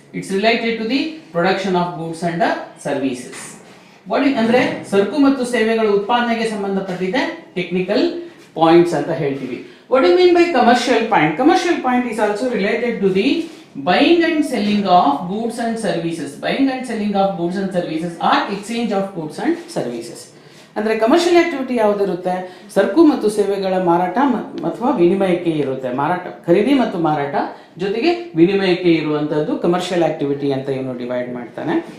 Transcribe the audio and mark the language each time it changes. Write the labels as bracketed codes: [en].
[en] It's related to the production of goods and services. [kn] ಅಂದ್ರೆ ಸರಕು ಮತ್ತು ಸೇವೆಗಳ ಉತ್ಪಾದನೆಗೆ ಸಂಬಂಧಪಟ್ಟಿದೆ ಟೆಕ್ನಿಕಲ್ ಪಾಯಿಂಟ್ಸ್ ಅಂತ ಹೇಳ್ತೀವಿ. [en] What do you mean by commercial point? Commercial point is also related to the buying and selling of goods and services. Buying and selling of goods and services or exchange of goods and services. [kn] ಅಂದ್ರೆ commercial activity ಯಾವುದಿರುತ್ತೆ, ಸರಕು ಮತ್ತು ಸೇವೆಗಳ ಮಾರಾಟ ಅಥವಾ ವಿನಿಮಯಕ್ಕೆ ಇರುತ್ತೆ. ಮಾರಾಟ, ಖರೀದಿ ಮತ್ತು ಮಾರಾಟ ಜೊತೆಗೆ ವಿನಿಮಯಕ್ಕೆ ಇರುವಂತದ್ದು ಕಮರ್ಷಿಯಲ್ ಆಕ್ಟಿವಿಟಿ ಅಂತ ಇವನು ಡಿವೈಡ್ ಮಾಡ್ತಾನೆ.